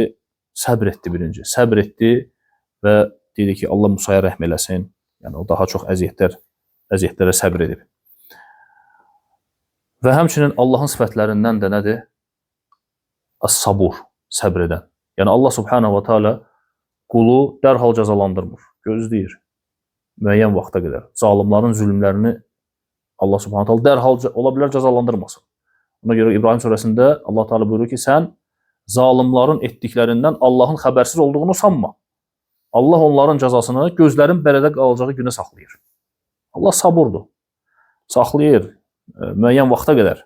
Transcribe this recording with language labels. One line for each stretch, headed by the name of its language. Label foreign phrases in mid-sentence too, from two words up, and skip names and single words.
Azerbaijani: Səbir etdi birinci. Səbir etdi və dedi ki, Allah Musaya rəhm eləsin. Yəni, o daha çox əziyyətlərə səbir edib. Və həmçinin Allahın sifətlərindən də nədir? As-sabur, səbr edən. Yəni, Allah
Arabic: سبحانه وتعالى
Azerbaijani: qulu dərhal cəzalandırmır, gözləyir müəyyən vaxta qədər. Zalimların zülmlərini Allah
Arabic: سبحانه وتعالى
Azerbaijani: dərhal ola bilər cəzalandırmasın. Ona görə İbrahim surəsində Allah Teala buyurur ki, sən zalimların etdiklərindən Allahın xəbərsiz olduğunu sanma. Allah onların cəzasını gözlərin bərədə qalacağı günə saxlayır. Allah saburdur. Saxlayır müəyyən vaxta qədər.